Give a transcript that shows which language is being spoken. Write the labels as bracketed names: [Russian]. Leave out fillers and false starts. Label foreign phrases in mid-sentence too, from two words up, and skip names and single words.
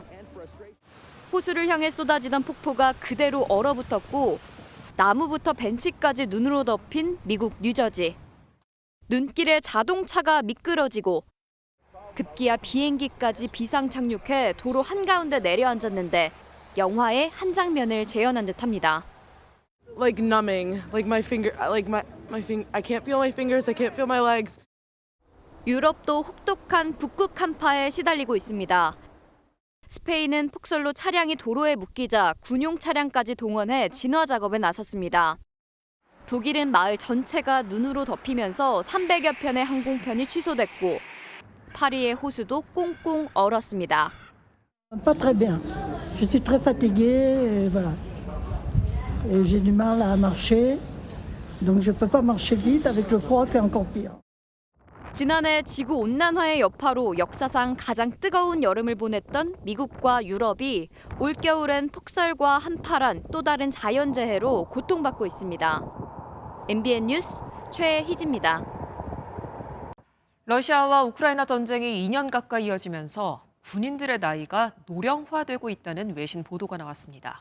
[Korean] 호수를 향해 쏟아지던 폭포가 그대로 얼어붙었고 나무부터 벤치까지 눈으로 덮인 미국 뉴저지. 눈길에 자동차가 미끄러지고 급기야 비행기까지 비상 착륙해 도로 한가운데 내려앉았는데 영화의 한 장면을 재현한 듯합니다. [English] Like numbing, like my finger, like my I can't feel my fingers, I can't feel my legs. [Korean] 유럽도 혹독한 북극 한파에 시달리고 있습니다. 스페인은 폭설로 차량이 도로에 묶이자 군용 차량까지 동원해 진화 작업에 나섰습니다. 독일은 마을 전체가 눈으로 덮이면서 300여 편의 항공편이 취소됐고 파리의 호수도 꽁꽁 얼었습니다. [French] Pas très bien. Je suis très fatiguée, voilà. Et j'ai du mal à marcher. Donc je peux pas marcher vite avec le froid, c'est encore pire. [Korean] 지난해 지구 온난화의 여파로 역사상 가장 뜨거운 여름을 보냈던 미국과 유럽이 올겨울엔 폭설과 한파란 또 다른 자연재해로 고통받고 있습니다. MBN 뉴스 최희지입니다. 러시아와 우크라이나 전쟁이 2년 가까이 이어지면서 군인들의 나이가 노령화되고 있다는 외신 보도가 나왔습니다.